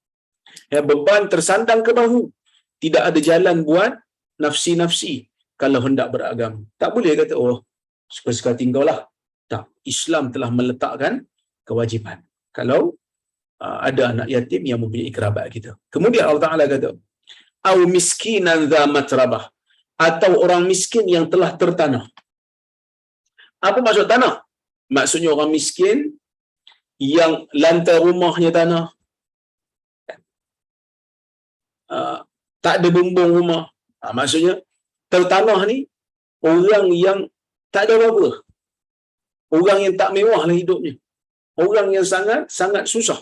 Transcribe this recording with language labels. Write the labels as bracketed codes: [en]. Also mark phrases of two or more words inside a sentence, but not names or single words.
[ms] Ya, beban tersandang ke bahu. Tidak ada jalan buat nafsi-nafsi kalau hendak beragama. Tak boleh kata, oh, suka-suka tinggal lah. Tak. Islam telah meletakkan kewajipan. Kalau ada anak yatim yang mempunyai kerabat kita. Kemudian Allah Ta'ala kata, [ar] أو مسكينا ذا متربة, [ms] atau orang miskin yang telah tertanah. Apa maksud tanah? Maksudnya orang miskin yang lantai rumahnya tanah, tak ada bumbung rumah. Maksudnya tertanah ni orang yang tak ada apa-apa, orang yang tak mewah lah hidupnya, orang yang sangat susah.